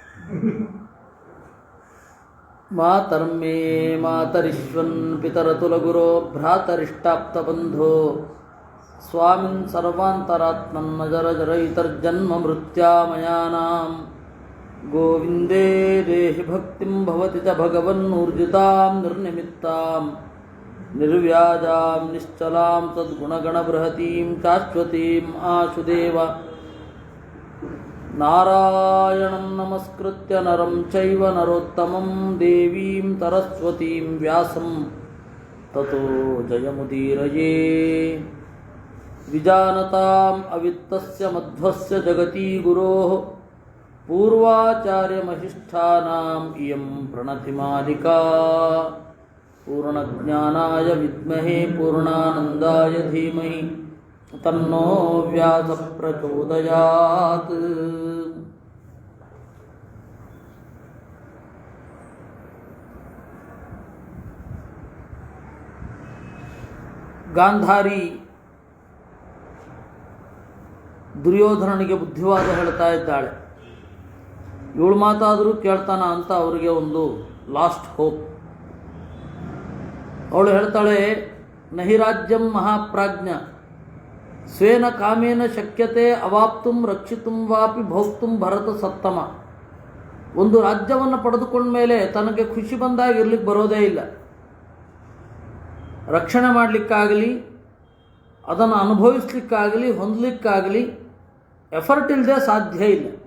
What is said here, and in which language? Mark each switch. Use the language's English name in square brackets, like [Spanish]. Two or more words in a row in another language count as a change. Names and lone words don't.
[Sanskrit] ಮಾತರ್ಮೇ ಮಾತರಿಶ್ವನ್ ಪಿತರತುಲಗುರೋ ಭ್ರಾತರಿಷ್ಟಾಪ್ತಬಂಧೋ ಸ್ವಾಮಿನ್ ಸರ್ವಾಂತರಾತ್ಮನ್ ನಜರಜರಯಿತರ್ಜನ್ಮ ಮೃತ್ಯಾಮಯಾನಾಂ ಗೋವಿಂದೇ ದೇಹಿ ಭಕ್ತಿಂ ಭವತಿ ಚ ಭಗವನ್ನೂರ್ಜಿತಾಂ ನಿರ್ನಿಮಿತ್ತಾಂ ನಿರ್ವ್ಯಾಜಾಂ ನಿಶ್ಚಲಾಂ ಸದ್ಗುಣಗಣಬೃಹತೀಂ ಶಾಶ್ವತೀಂ ಆಶುದೇವ ನಾರಾಯಣಂ ನಮಸ್ಕೃತ್ಯ ನರಂ ಚೈವ ನರೋತ್ತಮಂ ದೇವೀಂ ಸರಸ್ವತೀಂ ವ್ಯಾಸಂ ತತೋ ಜಯಮುದೀರಯೇ ವಿಜಾನತಾಂ ಅವಿತ್ತಸ್ಯ ಮಧ್ವಸ್ಯ ಜಗತಿ ಗುರೋಃ ಪೂರ್ವಾಚಾರ್ಯಮಹಿಷ್ಠಾನಾಂ ಇಯಂ ಪ್ರಣತಿಮಾಲಿಕಾ ಪೂರ್ಣಜ್ಞಾನಾಯ ವಿದ್ಮಹೇ ಪೂರ್ಣಾನಂದಾಯ ಧೀಮಹಿ ತನ್ನೋ ವ್ಯಾಸ ಪ್ರಚೋದಯಾತ್. [Kannada] ಗಾಂಧಾರಿ ದುರ್ಯೋಧನನಿಗೆ ಬುದ್ಧಿವಾದ ಹೇಳ್ತಾ ಇದ್ದಾಳೆ. ಇವಳು ಮಾತಾದರೂ ಕೇಳ್ತಾನ ಅಂತ ಅವರಿಗೆ ಒಂದು [English] last hope. [Kannada] ಅವಳು ಹೇಳ್ತಾಳೆ, [Sanskrit] ನಹಿ ರಾಜ್ಯಂ ಮಹಾಪ್ರಾಜ್ಞ ಸ್ವೇನ ಕಾಮೇನ ಶಕ್ಯತೆ ಅವಾಪ್ತುಂ ರಕ್ಷಿತುಂ ವಾಪಿ ಭೋಕ್ತುಂ ಭರತ ಸತ್ತಮ. [Kannada] ಒಂದು ರಾಜ್ಯವನ್ನು ಪಡೆದುಕೊಂಡ ಮೇಲೆ ತನಗೆ ಖುಷಿ ಬಂದಾಗ ಇರ್ಲಿಕ್ಕೆ ಬರೋದೇ ಇಲ್ಲ. ರಕ್ಷಣೆ ಮಾಡಲಿಕ್ಕಾಗಲಿ, ಅದನ್ನು ಅನುಭವಿಸ್ಲಿಕ್ಕಾಗಲಿ, ಹೊಂದಲಿಕ್ಕಾಗಲಿ ಎಫರ್ಟ್ ಇಲ್ಲದೆ ಸಾಧ್ಯ ಇಲ್ಲ.